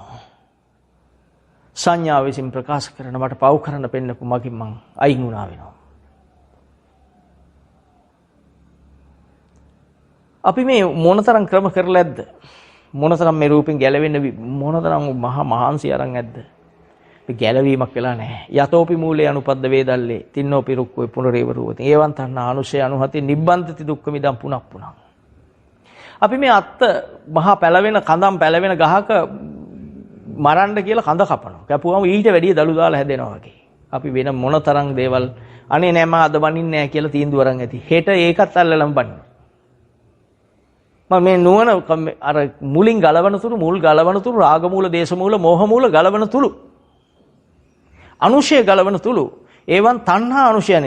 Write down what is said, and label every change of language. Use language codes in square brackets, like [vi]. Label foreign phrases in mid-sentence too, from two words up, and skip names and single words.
[si] සංඥාව විසින් ප්‍රකාශ කරන මට පව් කරන්න පෙන්නපු මගින් මං අයින් වුණා වෙනවා. අපි මේ මොනතරම් ක්‍රම කරලා ඇද්ද? මොනතරම් මේ රූපෙන් ගැලවෙන්න මොනතරම් මහා මහන්සි අරන් ඇද්ද? මේ ගැලවීමක් වෙලා නැහැ. [pi] යතෝපි මූලේ අනුපද්ද වේදල්ලේ තින්නෝපි රුක්කෝ පුනරේව රූපති. ඒවන් තණ්හා අනුශය අනුහති නිබ්බන්තති දුක්ඛ මිදම් පුනක් පුනක්. [si] අපි මේ අත්ත මහා පැලවෙන කඳම් පැලවෙන ගහක මරන්න කියලා කඳ කපනවා. කැපුවම ඊට වැඩිය දළු දාලා හැදෙනවා වගේ. අපි වෙන මොනතරම් දේවල් අනේ නෑ මම අද බනින්නේ නෑ කියලා තීන්දුව අරන් ඇති. හෙට ඒකත් අල්ලලම බනිනවා. මම මේ නුවණ අර මුලින් ගලවන තුරු මුල් ගලවන තුරු රාග මූල, දේශ මූල, මෝහ මූල ගලවන තුරු අනුශය ගලවන තුරු ඒවන් තණ්හා අනුශයනේ.